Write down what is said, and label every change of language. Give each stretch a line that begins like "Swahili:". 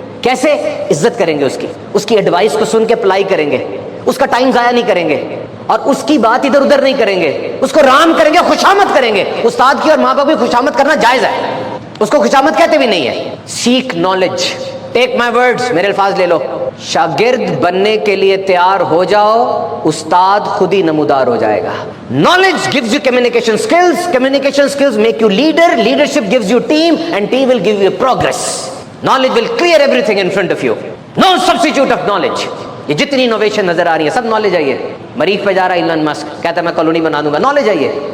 Urdu: کیسے؟ عزت کریں گے اس کی ایڈوائس کو سن کے اپلائی کریں گے, اس کا ٹائم ضائع نہیں کریں گے, اور اس کی بات ادھر ادھر نہیں کریں گے, اس کو رام کریں گے, خوشامد کریں گے. استاد کی اور ماں باپ کی خوشامد کرنا جائز ہے, اس کو خوشامد کہتے بھی نہیں ہے.
English: Seek knowledge. Take my words,
Urdu: میرے الفاظ لے لو. شاگرد بننے کے لیے تیار ہو جاؤ, استاد خود ہی نمودار ہو جائے گا.
English: Knowledge gives you communication skills, communication skills make you leader, leadership gives you team, and team will give you progress. Knowledge will clear everything in front of you. No substitute of knowledge.
Urdu: یہ جتنی innovation نظر آ رہی ہے سب knowledge I ہے. مریخ پہ جا رہا ہے ایلن مسک, کہتا ہے میں کالونی بنا دوں گا, نالج آئی ہے.